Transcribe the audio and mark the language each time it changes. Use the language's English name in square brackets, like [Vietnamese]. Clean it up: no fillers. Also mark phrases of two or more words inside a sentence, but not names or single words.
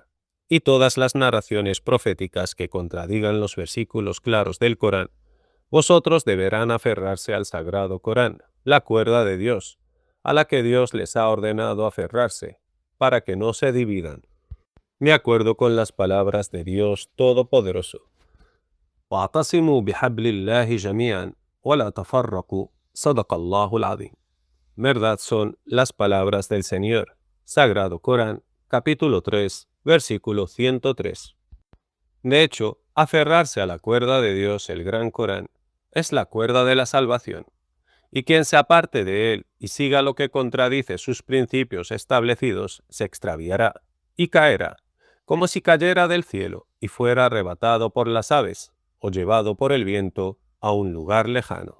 [Spanish] Y todas las narraciones proféticas que contradigan los versículos claros del Corán, vosotros deberán aferrarse al sagrado Corán, la cuerda de Dios, a la que Dios les ha ordenado aferrarse, para que no se dividan. De acuerdo con las palabras de Dios Todopoderoso: [Arabic] «واعتصموا بحبل الله جميعا ولا تفرقوا صدق الله العظيم». [Spanish] Verdad son las palabras del Señor. Sagrado Corán, capítulo 3, versículo 103. De hecho, aferrarse a la cuerda de Dios, el gran Corán, es la cuerda de la salvación, y quien se aparte de él y siga lo que contradice sus principios establecidos, se extraviará y caerá, como si cayera del cielo y fuera arrebatado por las aves, o llevado por el viento a un lugar lejano.